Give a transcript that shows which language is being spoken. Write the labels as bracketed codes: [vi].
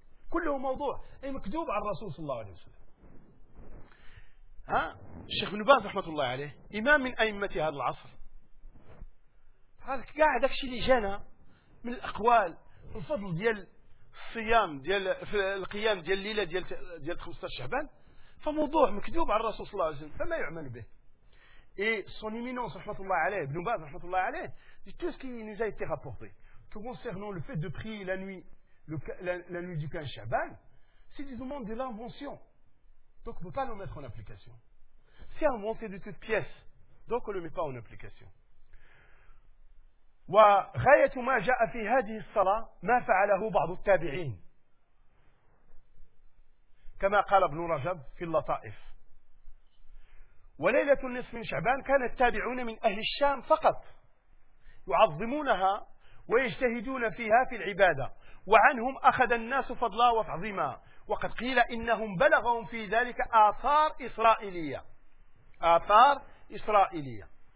[ar] كله موضوع أي مكتوب على الرسول صلى الله عليه وسلم. ها الشيخ ابن باز رحمة الله عليه إمام من أئمة هذا العصر، هذا قاعد داكشي اللي جانا من الأقوال الفضل ديال الصيام ديال في القيام ديال الليلة ديال 15 شعبان، فموضوع مكتوب على الرسول صلى الله عليه وسلم فما يعمل به. [fr] Et son éminence [ar] رحمة الله عليه ابن باز رحمة الله عليه [fr] dit tout ce qui nous a été rapporté concernant le fait de prier la nuit la nuit du 15 Shaban, c'est du moment de l'invention. Donc on ne peut pas le mettre en application. C'est inventé de toutes pièces. Donc on ne le met pas en application. [ar] Et وعنهم أخذ الناس فضلا وتعظيما، وقد قيل إنهم بلغهم في ذلك آثار إسرائيلية، آثار إسرائيلية.